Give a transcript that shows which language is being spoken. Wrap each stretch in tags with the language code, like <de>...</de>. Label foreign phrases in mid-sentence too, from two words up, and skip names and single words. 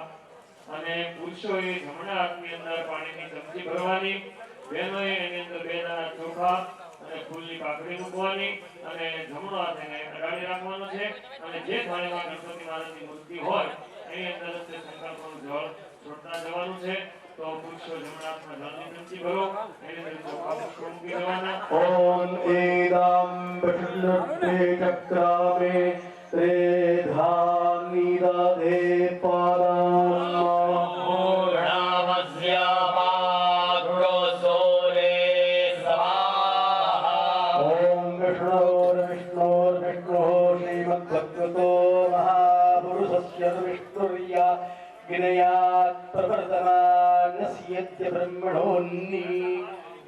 <gu>અને પુરુષોએ જમણા હાથની અંદર પાણીની ચમચી ભરવાની, બહેનોએ એની અંદર 2 દાણા ચોખા અને ફૂલની પાકડી મૂકવાની અને જમણો હાથ એને અડાડી રાખવાનો છે. અને જે થાળીમાં ગણપતિ મહારાજની મૂર્તિ હોય એની અંદર જ સંકલ્પનું જળ છોડતા જવાનું છે. તો પુરુષો જમણા હાથમાં જળની ચમચી ભરો, એની અંદર ચોખા પુષ્પો મૂકી દેવાના.</gu> <sa>ओम एदं विष्णुते चक्रामे त्रेधानि दधे पदम् ओम विष्णोर्विष्णोर्विष्णुः श्रीमद्भगवतो महापुरुषस्य विष्णुर्या विनयात् प्रवर्तमानस्य ब्रह्मणोऽन्नि</sa>